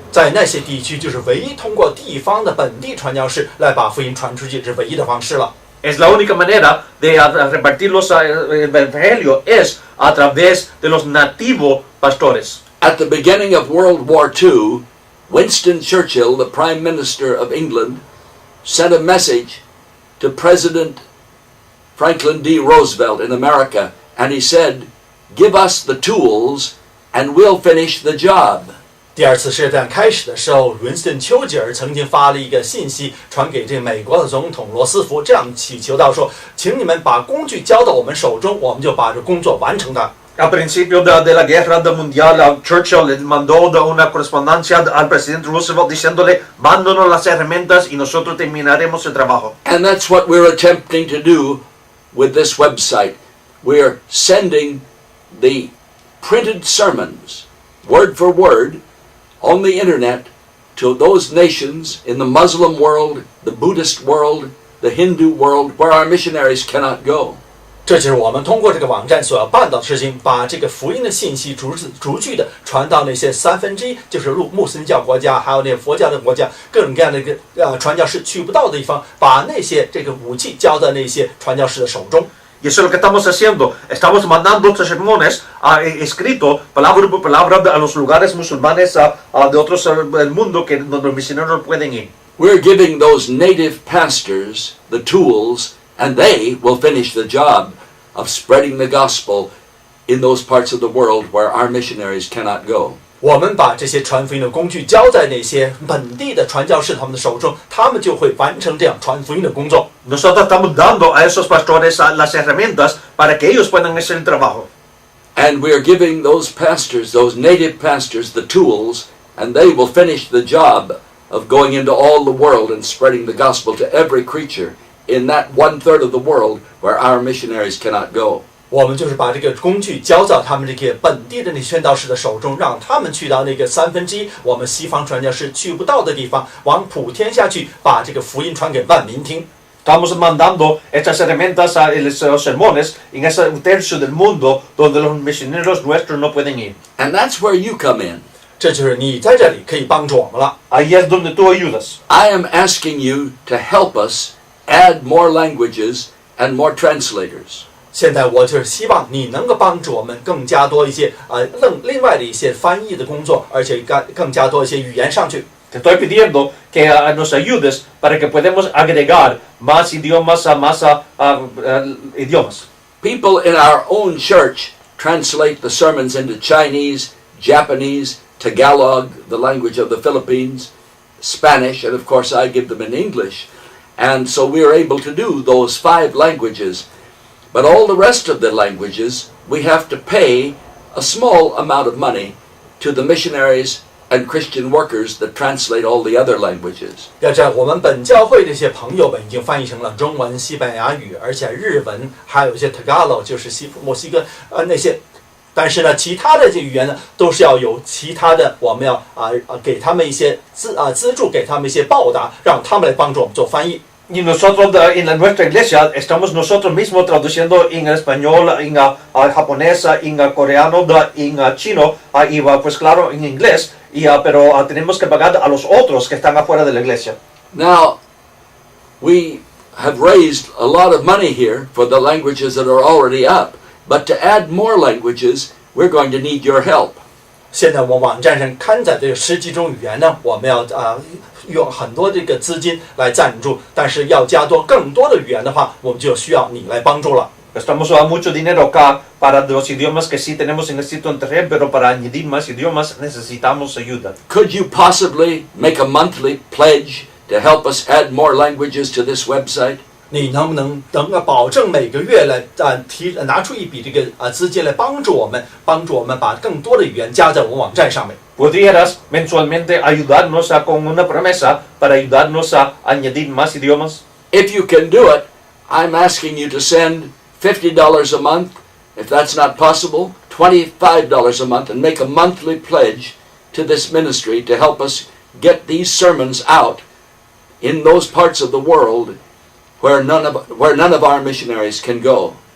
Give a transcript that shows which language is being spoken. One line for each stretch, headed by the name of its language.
Chinese: 在那些地区，就是唯一通过地方的本地传教士来把福音传出去，是唯一的方式了。
Spanish: Es la única manera de repartir el evangelio es a través de los nativos pastores.
English: At the beginning of World War II, Winston Churchill, the Prime Minister of England, sent a message to President Franklin D. Roosevelt in America, and he said, "Give us the tools and we'll finish the job."
Chinese: 第二次世界大战开始的时候，Winston 丘吉尔曾经发了一个信息传给这个美国的总统罗斯福，这样祈求到说，请你们把工具交到我们手中，我们就把这工作完成它。
Spanish: Al principio de la guerra mundial, Churchill le mandó una correspondencia al presidente Roosevelt diciéndole, mándanos las herramientas y nosotros terminaremos el trabajo.
English: And that's what we're attempting to do with this website. We're sending the printed sermons, word for word, on the internet to those nations in the Muslim world, the Buddhist world, the Hindu world, where our missionaries cannot go.
Chinese: 这就是我们通过这个网站所要办到的事情，把这个福音的信息逐句的传到那些1/3，就是穆斯林教国家，还有那些佛教的国家，各种各样的一个传教士去不到的地方，把那些这个武器交到那些传教士的手中。
Spanish: Y eso es lo que estamos haciendo. Estamos mandando estos sermones escritos palabra por palabra a los lugares musulmanes de otros del mundo donde los misioneros no pueden ir.
English: We're giving those native pastors the tools, and they will finish the job of spreading the gospel in those parts of the world where our missionaries cannot go.
Chinese: 我们把这些传福音的工具交在那些本地的传教士他们的手中，他们就会完成这样传福音的工作。
Spanish: Nosotros estamos dando a esos pastores las herramientas para que ellos puedan hacer el trabajo.
English: And we're giving those pastors, those native pastors, the tools, and they will finish the job of going into all the world and spreading the gospel to every creature in that 1/3 of the world where our missionaries cannot go.
Chinese: 我们就是把这个工具交到他们这个本地的那宣道士的手中，让他们去到那个1/3我们西方传教士去不到的地方，往普天下去，把这个福音传给万民听。
Spanish: Estamos mandando estas herramientas a los sermones en ese 1/3 del mundo donde los misioneros nuestros no pueden ir.
English: And that's where you come in.
Chinese: 这就是你在这里可以帮助我们了。
Spanish: Ahí es donde tú ayudas.
English: I am asking you to help us add more languages and more translators.
Chinese: 现在我就是希望你能够帮助我们更加多一些另外的一些翻译的工作，而且更加多一些语言上去。
Spanish: Te estoy pidiendo que nos ayudes para que podamos agregar más idiomas a más idiomas.
English: People in our own church translate the sermons into Chinese, Japanese, Tagalog, the language of the Philippines, Spanish, and of course I give them in English. And so we are able to do those 5 languages. But all the rest of the languages, we have to pay a small amount of money to the missionaries and Christian workers that translate all the other languages.
Chinese: 要知道，我们本教会这些朋友们已经翻译成了中文、西班牙语，而且日文，还有一些 Tagalog， 就是墨西哥那些。但是呢，其他的这语言呢，都是要有其他的，我们要给他们一些资助，给他们一些报答，让他们来帮助我们做翻译。
Spanish: Y nosotros en nuestra iglesia estamos nosotros mismos traduciendo en español, en japonés, en coreano, en chino y pues claro en inglés, pero tenemos que pagar a los otros que están afuera de la iglesia.
English: Now, we have raised a lot of money here for the languages that are already up, but to add more languages, we're going to need your help.
Chinese: 现在我们网站上刊载这个10几种语言呢，我们要用很多这个资金来赞助，但是要加多更多的语言的话，我们就需要你来帮助了。
Spanish: Estamos mucho dinero acá para los idiomas que sí tenemos en el sitio internet, pero para añadir más idiomas necesitamos ayuda.
English: Could you possibly make a monthly pledge to help us add more languages to this website?
Chinese: 你能不能保证每个月来拿出一笔这个资金来帮助我们把更多的语言加在我们网站上面？
Spanish: ¿Podrías mensualmente ayudarnos con una promesa para ayudarnos a añadir más idiomas?
English: If you can do it, I'm asking you to send $50 a month. If that's not possible, $25 a month, and make a monthly pledge to this ministry to help us get these sermons out in those parts of the world where none of our missionaries can go.